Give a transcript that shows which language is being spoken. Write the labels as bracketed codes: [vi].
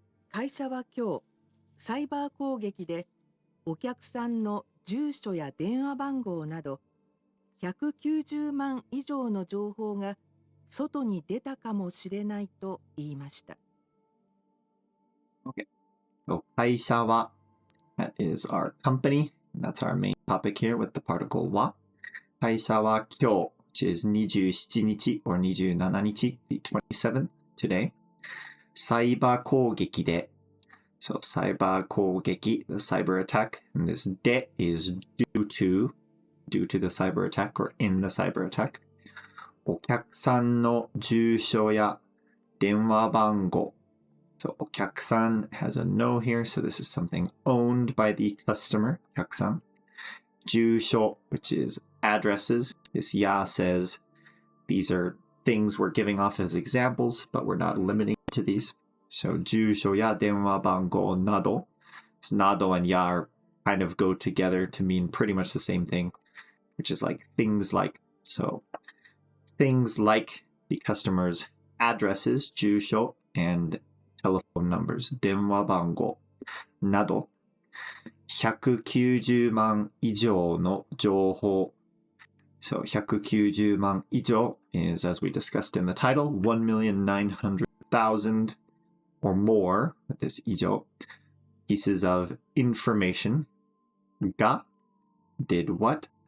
[ja] 会社は今日、サイバー攻撃でお客さんの住所や電話番号など190万以上の情報が外に出たかもしれないと言いました。 [en] Okay. So 会社は that is our company. That's our main topic here with the particle wa. [ja] 会社は今日 [en] which is 27日 or 27日 the 27th today. サイバー攻撃で so サイバー攻撃 the cyber attack, and this で is due to the cyber attack or in the cyber attack. [ja] お客さんの住所や電話番号 [en] So お客さん has a no here, so this is something owned by the customer, お客さん。住所 which is addresses. This ya says these are things we're giving off as examples, but we're not limiting to these. [ja] So 住所や電話番号など. [en] This nado and ya are kind of go together to mean pretty much the same thing, which is like things like. So things like the customer's addresses, 住所 and telephone numbers, [ja] 電話番号など190万以上の情報 [en] So 190万以上 is, as we discussed in the title, 1,900,000 or more, with this 以上 pieces of information が did what?